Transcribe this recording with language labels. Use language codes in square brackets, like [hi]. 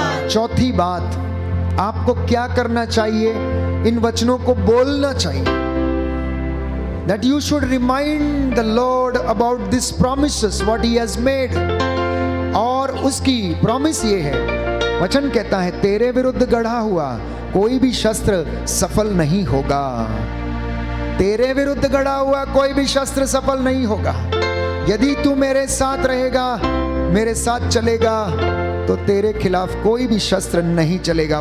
[hi] चौथी बात, आपको क्या करना चाहिए? इन वचनों को बोलना चाहिए। [en] That you should remind the Lord about these promises, what He has made. [hi] और उसकी प्रॉमिस ये है, वचन कहता है, तेरे विरुद्ध गढ़ा हुआ कोई भी शस्त्र सफल नहीं होगा। तेरे विरुद्ध गढ़ा हुआ कोई भी शस्त्र सफल नहीं होगा। यदि तू मेरे साथ रहेगा, मेरे साथ चलेगा, तो तेरे खिलाफ कोई भी शस्त्र नहीं चलेगा।